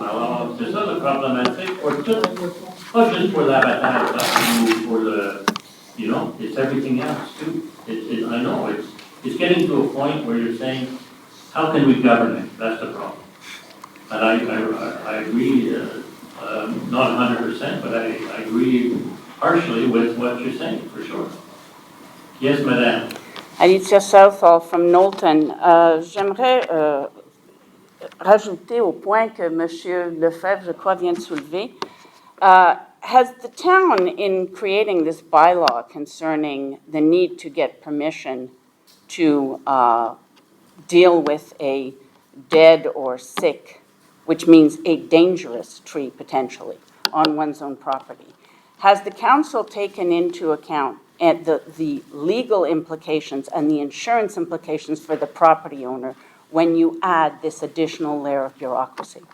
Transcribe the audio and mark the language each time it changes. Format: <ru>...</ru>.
<fr>Alors, c'est ça le problématique pour tout, pas juste pour l'abattage, ou pour le,</fr> <en>it's everything else too. I know, it's getting to a point where you're saying, how can we govern it? That's the problem. And I agree, not 100%, but I agree partially with what you're saying, for sure. Yes, Madame. Alicia Southall from Knowlton.</en> <fr>J'aimerais rajouter au point que M. Lefebvre, je crois, vient de soulever.</fr> <en>Has the town, in creating this bylaw concerning the need to get permission to deal with a dead or sick, which means a dangerous tree potentially, on one's own property, has the council taken into account the legal implications and the insurance implications for the property owner when you add this additional layer of bureaucracy?</en>